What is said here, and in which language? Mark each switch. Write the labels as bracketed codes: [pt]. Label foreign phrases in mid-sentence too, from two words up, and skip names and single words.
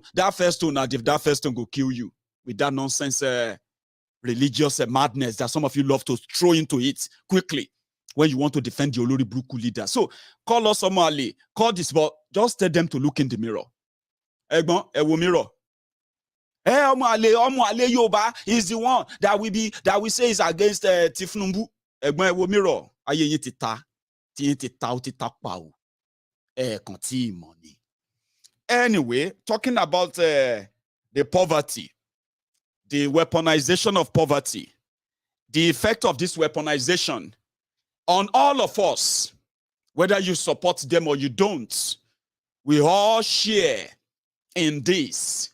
[en] That first stone, that first stone will kill you. With that nonsense religious madness that some of you love to throw into it quickly when you want to defend the [yo] Olori Bruku [en] leader. So call us Somali, call this, but just tell them to look in the mirror. [yo] Egbon, ewo mirror. [en] Omuale Yoba is the one that we say is against Tinubu. [yo] Egbon ewo mirror. Aye yin ti ta pa o. Kan ti money. [en] Anyway, talking about the poverty, the weaponization of poverty, the effect of this weaponization on all of us, whether you support them or you don't, we all share in this.